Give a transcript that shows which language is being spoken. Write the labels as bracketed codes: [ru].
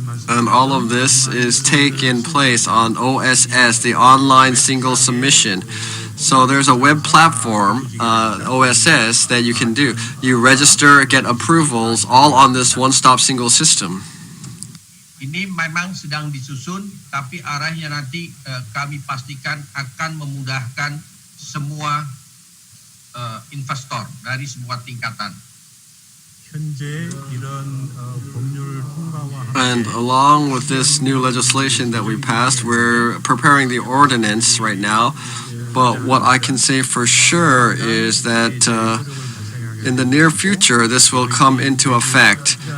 [en] And all of this is taking place on OSS, the Online Single Submission. So there's a web platform, OSS, that you can do. You register, get approvals, all on this one-stop single system. [id] Ini memang sedang disusun, tapi arahnya nanti kami pastikan akan memudahkan semua investor dari semua tingkatan. [en] And along with this new legislation that we passed, we're preparing the ordinance right now. But what I can say for sure is that in the near future, this will come into effect.